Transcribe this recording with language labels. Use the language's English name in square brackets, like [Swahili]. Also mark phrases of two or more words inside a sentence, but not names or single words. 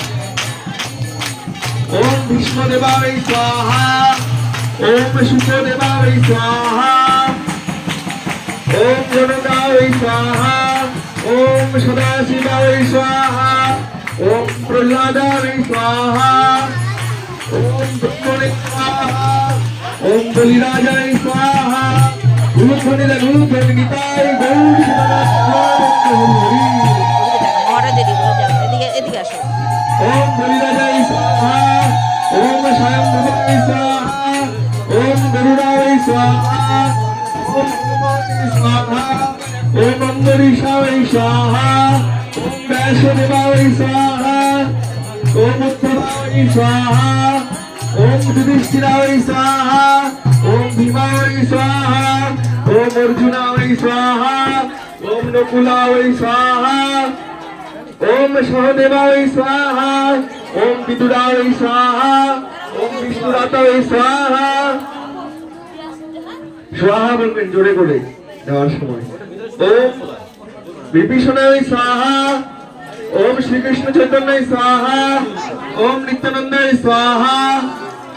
[Sanskrit] ओम भीष्मदेवाय स्वाहा ओम शुकदेवाय स्वाहा ओम जनकाय स्वाहा ओम सदाशिवाय स्वाहा ओम प्रह्लादाय स्वाहा ओम ब्रह्मणे स्वाहा ওম বলিরাজায় স্বাহা [Bangla] রূপনিলে রূপের নিতাই গৌর হরি মহারাজের এগুলো যাও এদিকে এদিকে আসো [Sanskrit] ওম বলিরাজায় স্বাহা ওম স্বয়ংভুবায় স্বাহা ওম গরুড়ায় স্বাহা ওম হনুমানে স্বাহা ওম অম্বরীষায় স্বাহা ওম ব্যাসদেবায় স্বাহা ওম উদ্ধবায় স্বাহা ওম যুধিষ্ঠিরায় স্বাহা ওম ভীমায় স্বাহা ওম অর্জুনায় স্বাহা ওম নকুলায় স্বাহা ওম সহদেবায় স্বাহা ওম বিদুরায় স্বাহা ওম বিষ্ণুরাতায় স্বাহা স্বাহা [Bangla] বলবেন জোরে করে দেওয়ার সময় [Sanskrit] ওম বিভীষণায় স্বাহা ওম শ্রীকৃষ্ণ চৈতন্যায় স্বাহা ওম নিত্যানন্দায় স্বাহা